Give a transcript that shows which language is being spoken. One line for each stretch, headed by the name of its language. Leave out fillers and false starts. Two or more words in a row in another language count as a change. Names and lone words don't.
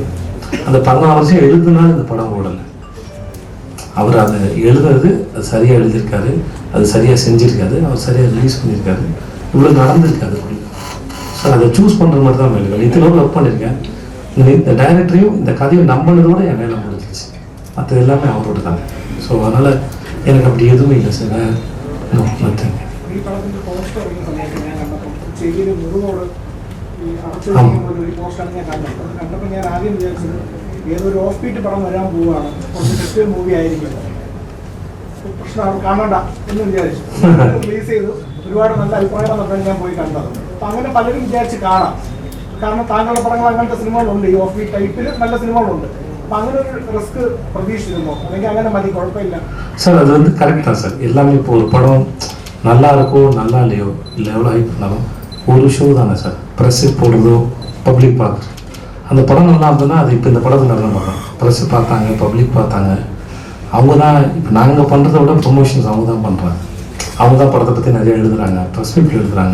Tamil: அந்த 14 வருஷம் எழுதுனாலும் இந்த படம் ஓடலை. அவர் அதை எழுதுறது அது சரியாக எழுதியிருக்காரு, அது சரியாக செஞ்சுருக்காரு, அவர் சரியாக ரிலீஸ் பண்ணியிருக்காரு, இவ்வளோ நடந்திருக்காது. ஸோ அதை சூஸ் பண்ணுற மாதிரி தான் வேலை. இத்தனை ஒர்க் பண்ணியிருக்கேன். இந்த டைரக்டரையும் இந்த கதையும் நம்பினதோட என் வேலை முடிஞ்சிச்சு. மற்றது எல்லாமே அவரோட தாங்க. ஸோ அதனால் எனக்கு அப்படி எதுவும் இல்லை சார். நத்திங்.
Malayalam: കണ്ടപ്പോൾ ഞാൻ ആദ്യം വിചാരിച്ചത് ഏതൊരു
English: off beat
Malayalam: പടം വരാൻ പോവുകയാണ്, കുറച്ച്
English: test movie
Malayalam: ആയിരിക്കും, പ്രശ്നമാണ് കാണണ്ട എന്ന് വിചാരിച്ചു. റിലീസ് ചെയ്തു, ഒരുപാട് നല്ല അഭിപ്രായം പറഞ്ഞാൽ ഞാൻ പോയി കണ്ടത്. അപ്പം അങ്ങനെ പലരും വിചാരിച്ച് കാണാം. കാരണം താങ്കളുടെ പടങ്ങൾ അങ്ങനത്തെ സിനിമകളുണ്ട്, ഈ
English: off beat type
Malayalam: നല്ല സിനിമകളുണ്ട്. അപ്പം അങ്ങനെ ഒരു റിസ്ക് പ്രതീക്ഷിച്ചിരുന്നോ, അല്ലെങ്കിൽ അങ്ങനെ മതി കുഴപ്പമില്ല
Tamil: சார்? அது வந்து கரெக்ட் தான் சார். எல்லாமே இப்போ ஒரு படம் நல்லா இருக்கோ நல்லா இல்லையோ, இல்லை எவ்வளோ ஹைப் பண்ணாலும் ஒரு ஷோ தானே சார். ப்ரெஸ்ஸு போடுறதோ பப்ளிக் பார்க்குறது. அந்த படம் நல்லா இருந்ததுன்னா அது இப்போ இந்த படத்தில் நல்லா பார்க்கலாம். ப்ரெஸ்ஸு பார்த்தாங்க, பப்ளிக் பார்த்தாங்க, அவங்க தான். இப்போ நாங்கள் பண்ணுறத விட ப்ரொமோஷன்ஸ் அவங்க தான் பண்ணுறாங்க. அவங்க தான் படத்தை பற்றி நிறைய எழுதுகிறாங்க,
English: press meet
Tamil: எழுதுகிறாங்க.